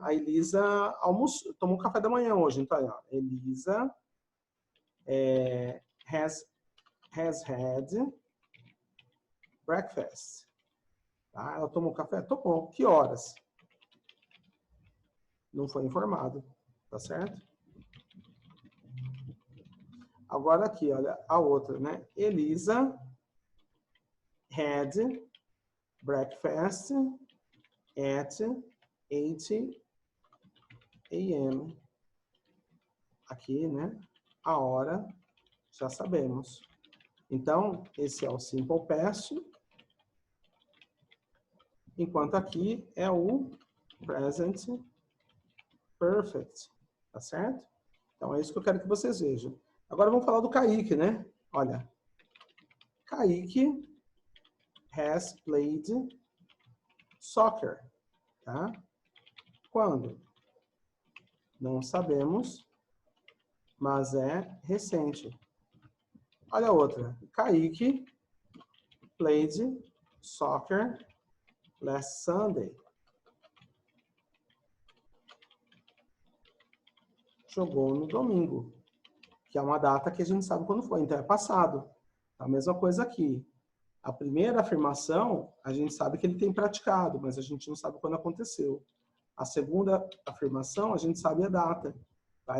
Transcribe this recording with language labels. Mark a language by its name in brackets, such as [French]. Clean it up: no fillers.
[Portuguese] A Elisa tomou café da manhã hoje, então, ó, [English] Elisa has had breakfast. [Portuguese] Tá? Ela tomou café? Tomou. Que horas? não foi informado, tá certo? Agora aqui, olha, a outra, né? [English] Elisa had breakfast at 8 a.m. [Portuguese] Aqui, né? A hora, já sabemos. Então, esse é o simple past, enquanto aqui é o present perfect, tá certo? Então, é isso que eu quero que vocês vejam. Agora, vamos falar do Kaique, né? Olha, [English] Kaique has played soccer, tá? [Portuguese] Quando? Não sabemos, mas é recente. Olha a outra. [English] Kaique played soccer last Sunday. [Portuguese] Jogou no domingo, que é uma data que a gente sabe quando foi, então é passado. A mesma coisa aqui. A primeira afirmação, a gente sabe que ele tem praticado, mas a gente não sabe quando aconteceu. A segunda afirmação, a gente sabe a data, tá?